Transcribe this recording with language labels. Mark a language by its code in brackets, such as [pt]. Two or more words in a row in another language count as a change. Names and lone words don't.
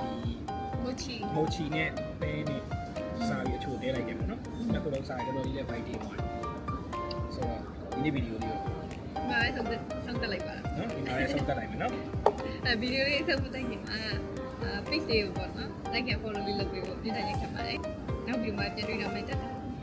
[my] မိုချီ မိုချီနဲ့ပဲနဲ့စားပြီးအချို့တဲလိုက်တယ်ပေါ့နော်နှစ်ခုလုံးစားရတော်တော်လေးလည်းဘိုက်တေးသွားတယ်ဆိုတော့ဒီနေ့ဗီဒီယိုလေးကို ငါလည်းဆုံးတက်လိုက်ပါလား နော်ဒီမှာလည်းဆုံးသက်လိုက်မယ်နော် ဗီဒီယိုလေးဆက်မတိုင်ခင်မှာpage လေးကိုပေါ့နော် [en] like and follow [my] လေးလုပ်ပေးဖို့ပြည့်တဲ့ရက်ခက်ပါတယ်နောက်ဗီဒီယိုမှာပြန်တွေ့တော့မယ်တက်